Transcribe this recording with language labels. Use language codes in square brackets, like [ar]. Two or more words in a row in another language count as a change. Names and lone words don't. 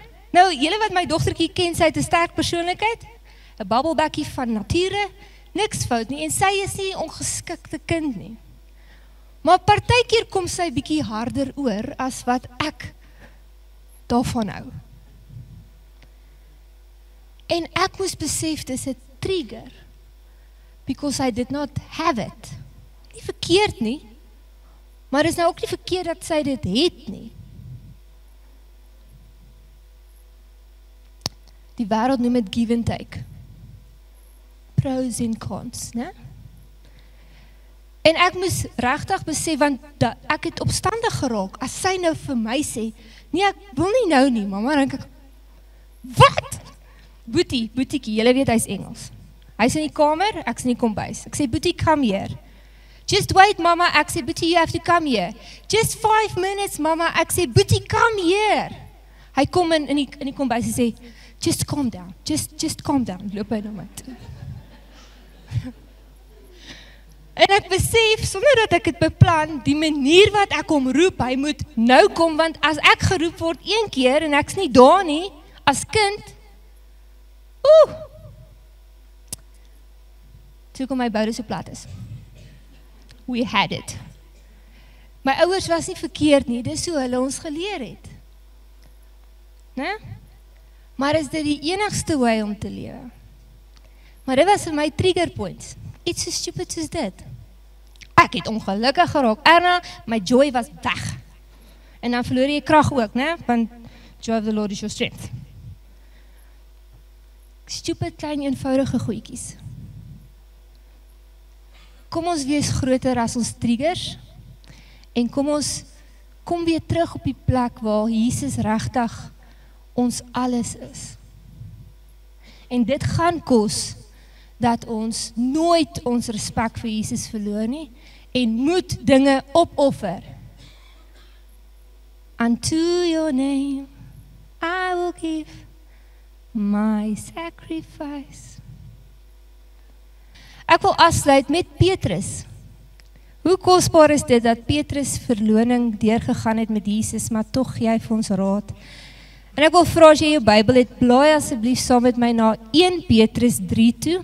[af] Nou, julle wat my dogtertjie ken, sy het 'n sterk persoonlikheid, 'n babbelbekkie van nature, niks fout nie, en sy is nie 'n ongeskikte kind nie. Maar partykeer kom sy bietjie harder oor as wat ek daarvan hou. En ek moes besef, dis 'n trigger, [en] because I did not have it. [af] Nie verkeerd nie, maar is nou ook nie verkeerd dat sy dit het nie. Die wêreld noem dit [en] give and take. [af] Pros en cons, né? En ek moes regtig besef, want ek het opstandig geraak, as sy nou vir my sê, nee, ek wil nie nou nie, mama, dan denk ek, wat? Boetiekie, julle weet, hy is Engels. Hy is in die kamer, ek is in die kombuis. Ek sê, Boetie, [en] come here. Just wait, [af] mama, ek sê, Boetie, [en] you have to come here. Just 5 minutes, [af] mama, ek sê, Boetie, [en] come here. [af] Hy kom in die kombuis en sê, [en] just calm down, just calm down, [af] loop hy na my toe. En ek besef, sonder dat ek het beplan, die manier wat ek hom roep, hy moet nou kom, want as ek geroep word 1 keer, en ek is nie daar nie, as kind, toe kom my boude so plat is. [en] We had it. [af] My ouers was nie verkeerd nie, dis hoe hulle ons geleer het. Ne? Maar is dit die enigste way om te lewe? Maar dit was vir my [en] trigger points. [af] Iets so stupid soos dit. Ek het ongelukkig geraak. Erna, my joy was weg. En dan verloor jy krag ook, ne? [en] Want joy of the Lord is your strength. [af] Stupid, klein, eenvoudige goedjies. Kom ons wees groter as ons triggers, en kom weer terug op die plek waar Jesus regtig ons alles is. En dit gaan kos, dat ons nooit ons respek vir Jesus verloor nie, en moet dinge opoffer. [en] Unto your name, I will give my sacrifice. [af] Ek wil afsluit met Petrus. Hoe kosbaar is dit dat Petrus verloning deurgegaan het met Jesus, maar tog gee hy vir ons raad. En ek wil vra as jy jou Bybel het, blaai asseblief saam met my na 1 Petrus 3 toe.